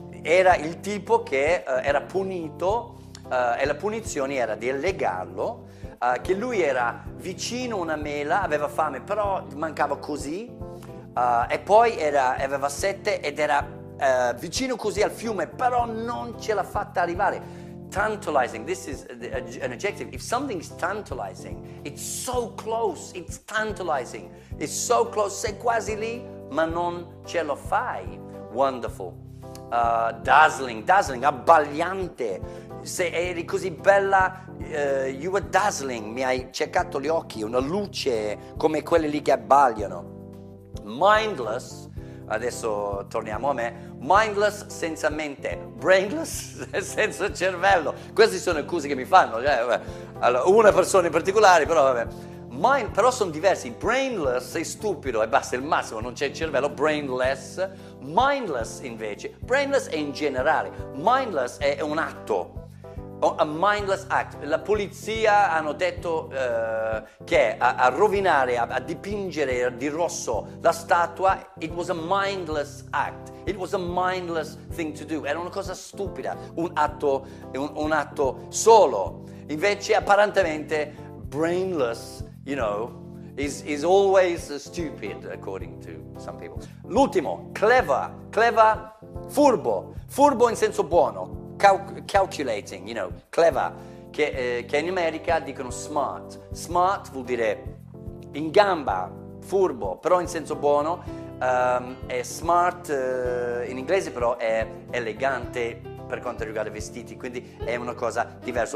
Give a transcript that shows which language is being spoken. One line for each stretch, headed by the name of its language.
Italian: Era il tipo che era punito e la punizione era di legarlo, che lui era vicino a una mela, aveva fame, però mancava così, e poi aveva sete ed era vicino così al fiume, però non ce l'ha fatta arrivare.
English: Tantalizing, this is an adjective. If something is tantalizing, it's so close, it's tantalizing, it's so close,
Italian: sei quasi lì, ma non ce lo fai.
English: Wonderful. Dazzling, abbagliante.
Italian: Se eri così bella,
English: you were dazzling,
Italian: mi hai cercato gli occhi, una luce come quelle lì che abbagliano. Mindless, adesso torniamo a me. Mindless, senza mente. Brainless, senza cervello. Queste sono le accuse che mi fanno, allora, una persona in particolare, però vabbè. Però sono diversi. Brainless, sei stupido e basta, il massimo, non c'è il cervello. Brainless. Mindless invece, brainless è in generale, mindless è un atto.
English: A mindless act.
Italian: La polizia hanno detto che a rovinare, a dipingere di rosso la statua,
English: it was a mindless act. It was a mindless thing to do.
Italian: Era una cosa stupida, un atto solo. Invece apparentemente
English: brainless, you know, is always stupid, according to some people.
Italian: L'ultimo, clever, furbo in senso buono. Calculating,
English: you know,
Italian: clever, che in America dicono smart. Smart vuol dire in gamba, furbo, però in senso buono. È smart in inglese, però è elegante per quanto riguarda i vestiti, quindi è una cosa diversa.